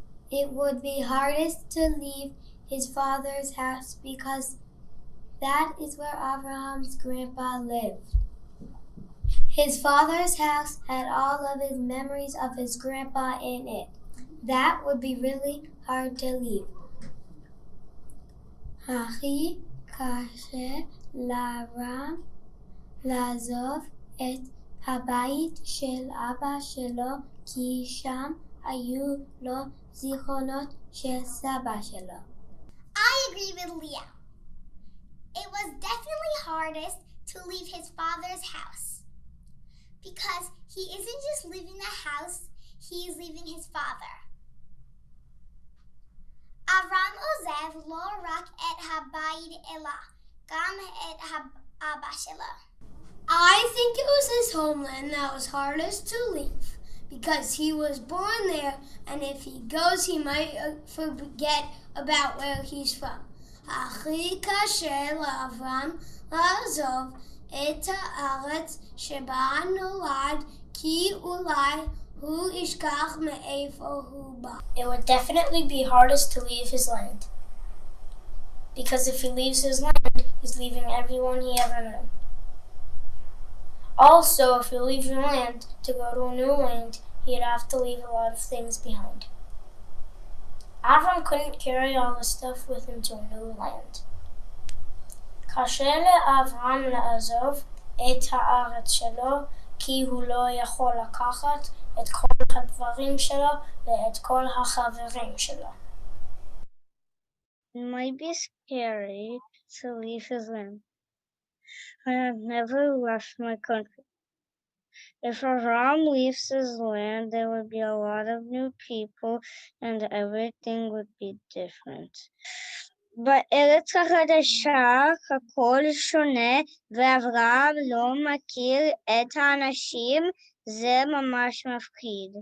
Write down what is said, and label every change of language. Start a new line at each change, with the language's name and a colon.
English: It would be hardest to leave his father's house because that is where Abraham's grandpa lived. His father's house had all of his memories of his grandpa in it. That would be really hard to leave.
Hebrew: הכי קשה לאברהם לעזוב את הבית של אבא שלו כי שם היו לו זיכרונות של סבא שלו.
English: I agree with Leah. It was definitely hardest to leave his father's house because he isn't just leaving the house, he is leaving his father.
Hebrew: אברהם עוזב לא רק את הבית אלא גם את אבא שלו.
English: I think it was his homeland that was hardest to leave because he was born there, and if he goes he might forget about where he's from.
Hebrew: הכי קשה לאברהם לעזוב את הארץ שבה נולד כי אולי hu ishkach me'eifo hu ba.
English: It would definitely be hardest to leave his land. Because if he leaves his land, he's leaving everyone he ever knew. Also, if you leave your land to go to a new land, he'd have to leave a lot of things behind. Avram couldn't carry all the stuff with him to a new land.
Hebrew: קשה לאברהם לעזוב את הארץ שלו, כי הוא לא יכול לקחת את כל הדברים שלו ואת כל החברים שלו.
English: It might be scary to leave his land. I have never left my country. If Avraham leaves his land, there would be a lot of new people and everything would be different.
Hebrew: בארץ החדשה הכל שונה ואברהם לא מכיר את האנשים, זה ממש מפחיד.